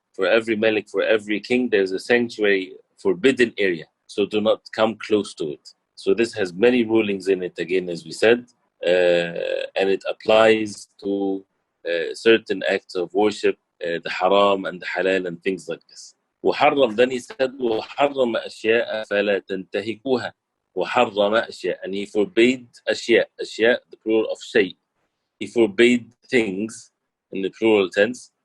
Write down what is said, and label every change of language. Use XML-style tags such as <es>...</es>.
<en>For every malik, for every king, there's a sanctuary, forbidden area. So do not come close to it. So this has many rulings in it, again, as we said, and it applies to certain acts of worship, the haram and the halal and things like this.</en> <ar>وحرم,</ar> <en>then he said,</en> <ar>وحرم أشياء فلا تنتهكوها. وحرم أشياء,</ar> <en>and he forbade أشياء, أشياء, the plural of شيء. He forbade things in the plural tense.</en>